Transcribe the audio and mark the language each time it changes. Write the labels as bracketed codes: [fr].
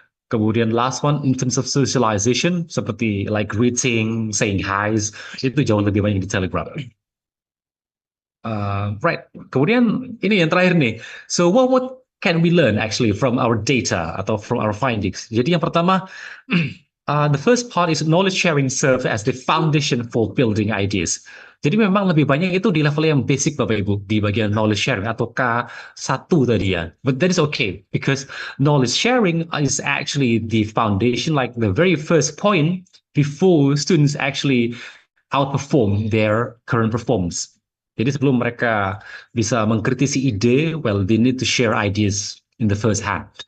[en] Kemudian last one in terms of socialization, seperti like greeting, saying hi's, [id] itu jauh lebih banyak di Telegram. Right. Kemudian ini yang terakhir nih. [en] So what can we learn actually from our data atau from our findings? [id] Jadi yang pertama, [en] the first part is knowledge sharing serves as the foundation for building ideas. [id] Jadi memang lebih banyak itu di level yang basic Bapak Ibu, di bagian knowledge sharing atau K1 tadi ya. [en] But that is okay because knowledge sharing is actually the foundation, like the very first point before students actually outperform their current performance. [id] Jadi sebelum mereka bisa mengkritisi ide, [en] well, they need to share ideas in the first hand.